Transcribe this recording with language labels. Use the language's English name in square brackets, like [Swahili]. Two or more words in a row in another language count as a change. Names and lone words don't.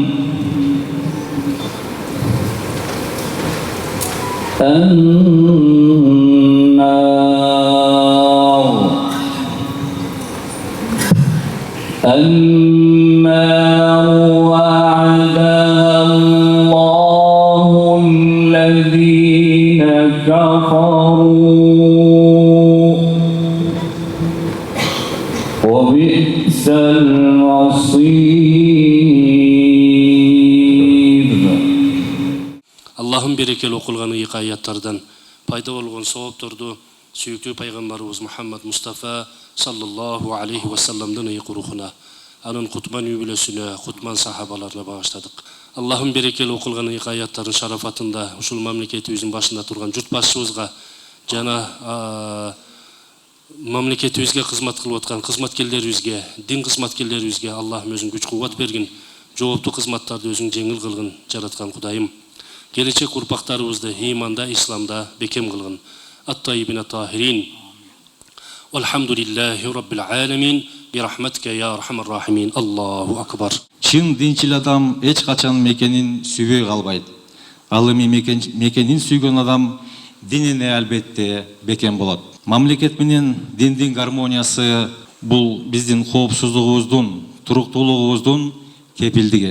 [Arabic] النار وعدها الله الذين كفروا وبئس المصير. [Kyrgyz] Allah'ın berekeli okулган эки аяттардан пайда болгон соопторду сүйүктүү пайгамбарыбыз Мухаммад Мустафа [Arabic] صلى الله عليه وسلم [Kyrgyz] ыйык рухуна, анын кутман үй-бүлөсүнө, кутман сахабаларына багыштадык. Allah'ın berekeli окулган эки аяттардын шарафатында ушул мамлекетибиздин башында турган журт башчыбызга жана мамлекетибизге кызмат кылып аткан кызматкерлерибизге, дин кызматкерлерибизге Аллахым өзүн күч кубат бергин, жооптуу кызматтарды өзүң жеңил кылгын, жараткан Кудайым. Келечек урпактарыбызды иманда, исламда бекем кылгын. [Arabic] الطيبين الطاهرين. الحمد لله رب العالمين. برحمتك يا أرحم الراحمين. الله أكبر. [Kyrgyz] Чын динчил адам эч качан мекенин сүйбөй калбайт. Ал эми мекенин сүйгөн адам динине албетте бекем болот. Мамлекет менен диндин гармониясы бул биздин коопсуздугубуздун, туруктуулугубуздун кепилдиги.